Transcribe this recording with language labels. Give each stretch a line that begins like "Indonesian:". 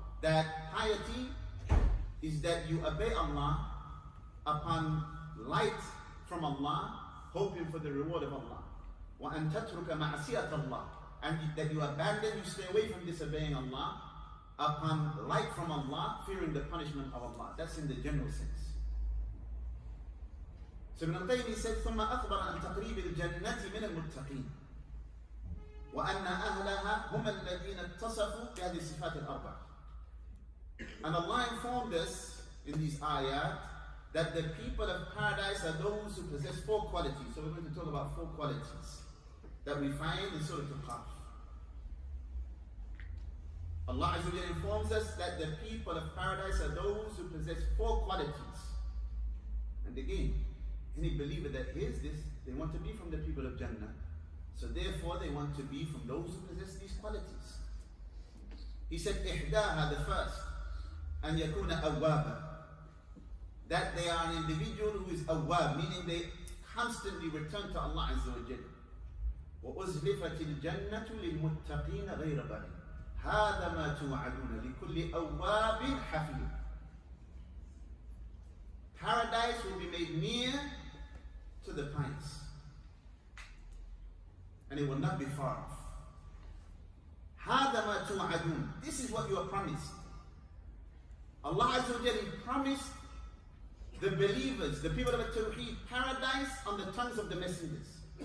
English: That piety is that you obey Allah upon light from Allah, hoping for the reward of Allah.
Arabic: Wa an tatruka ma'asiyat Allah,
English: and that you abandon, you stay away from disobeying Allah upon light from Allah, fearing the punishment of Allah. That's in the general sense. So Ibn al-Qayyim said,
Arabic: ثم أخبر عن تقريب الجنة من المتقين وأن أهلها هم الذين اتصفوا بهذه الصفات الأربع.
English: And Allah informed us in these ayat that the people of paradise are those who possess four qualities. So we're going to talk about four qualities that we find in Surah Al-Qaf. Allah Azza wa Jalla informs us that the people of paradise are those who possess four qualities. And again, any believer that hears this, they want to be from the people of Jannah. So therefore they want to be from those who possess these qualities. He said,
Arabic: إحداها,
English: the first,
Arabic: أن يكون أوابا,
English: that they are an individual who is awwab, meaning they constantly return to Allah Azza wa Jalla.
Arabic: وأزلفت الجنة للمتقين غير بعيد هذا ما توعدون لكل أواب حفيظ.
English: Paradise will be made near to the pious, and it will not be far off.
Arabic: هذا ما توعدون.
English: This is what you are promised. Allah Azza wa Jalla promised the believers, the people of Tawheed, paradise on the tongues of the messengers.